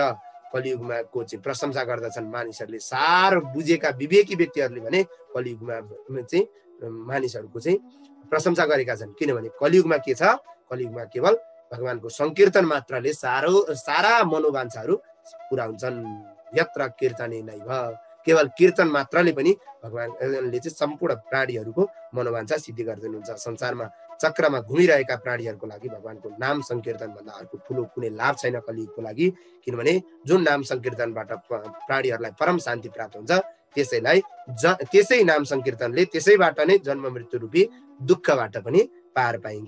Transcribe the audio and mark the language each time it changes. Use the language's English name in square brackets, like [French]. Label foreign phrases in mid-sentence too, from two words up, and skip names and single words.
[Nepali] कलियुगमा को चाहिँ प्रशंसा गर्दछन् मानिसहरूले, सार बुझेका विवेकी व्यक्तिहरूले भने कलियुगमा चाहिँ मानिसहरूको चाहिँ प्रशंसा गरेका छन्। किनभने कलियुगमा के छ, कलियुगमा केवल भगवानको संकीर्तन मात्रले सारा मनोवाञ्छाहरू पुरा हुन्छन्। [Sanskrit] यत्र कीर्तने नैव, [Nepali] केवल कीर्तन मात्रले पनि भगवानले चाहिँ सम्पूर्ण प्राणीहरूको मनोवाञ्छा सिद्धि गरिदिनुहुन्छ। संसारमा चक्रमा घुमिरहेका प्राणीहरूको लागि भगवानको नाम संकीर्तन भन्दा अर्को ठुलो कुनै लाभ छैन कलियुगको लागि। किनभने जुन नाम संकीर्तनबाट प्राणीहरूलाई परम शान्ति प्राप्त हुन्छ, त्यसै नाम संकीर्तनले त्यसैबाट नै जन्म मृत्यु रूपी दुःखबाट पनि पार पाइन्छ।